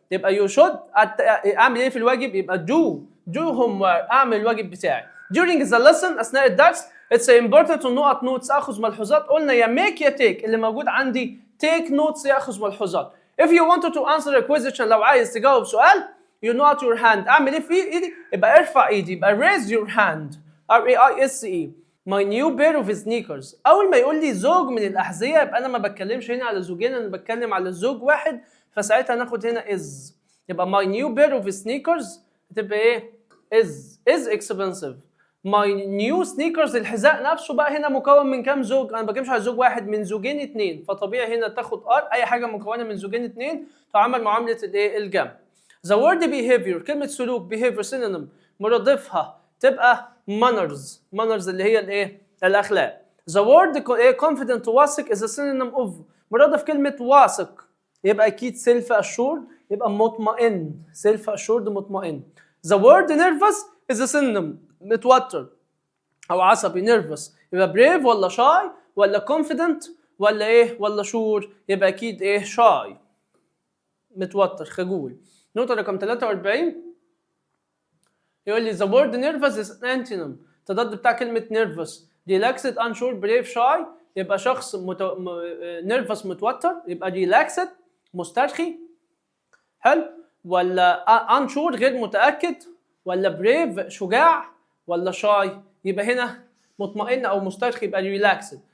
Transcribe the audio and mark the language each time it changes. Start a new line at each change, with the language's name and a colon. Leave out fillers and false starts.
Arabic: يبقى
English: you should
Arabic: اعمل ايه في الواجب؟ يبقى
English: do homework،
Arabic: اعمل الواجب بتاعي.
English: during the lesson،
Arabic: اثناء الدرس
English: it's important to notes،
Arabic: اخذ ملحوظات. قلنا يا make يا take، اللي موجود عندي
English: take notes،
Arabic: ياخذ ملحوظات.
English: if you wanted to answer a question،
Arabic: لو عايز تجاوب سؤال
English: you not your hand،
Arabic: اعمل ايه في ايدي؟ يبقى ارفع ايدي، يبقى
English: raise your hand، RAISE. my new pair of sneakers،
Arabic: اول ما يقول لي زوج من الاحذيه يبقى انا ما بتكلمش هنا على زوجين، انا بتكلم على زوج واحد، فساعتها ناخد هنا is.
English: يبقى my new pair of sneakers هتبقى is expensive. my new sneakers،
Arabic: الحذاء نفسه بقى هنا مكون من كام زوج؟ انا ما بتكلمش على زوج واحد، من زوجين اتنين، فطبيعي هنا تاخد اي حاجه مكونه من زوجين اتنين تعامل معامله الجمع.
English: the word behavior،
Arabic: كلمه سلوك
English: behavior synonym
Arabic: مرادفها تبقى manners اللي هي الاخلاق.
English: the word confident واثق is a synonym of،
Arabic: مرادف كلمه واثق يبقى اكيد
English: self assured،
Arabic: يبقى مطمئن،
English: self assured مطمئن. the word nervous is a synonym
Arabic: متوتر او عصبي
English: nervous، يبقى brave ولا shy ولا confident ولا sure؟
Arabic: يبقى اكيد
English: shy،
Arabic: متوتر خجول. نقطة رقم 43 يقول لي
English: the word nervous is an antonym،
Arabic: التضاد بتاع كلمة nervous relaxed unsure brave shy، يبقى شخص nervous متوتر، يبقى relaxed مسترخي حلو، ولا unsure غير متأكد، ولا brave شجاع، ولا shy؟ يبقى هنا مطمئن أو مسترخي يبقى relaxed.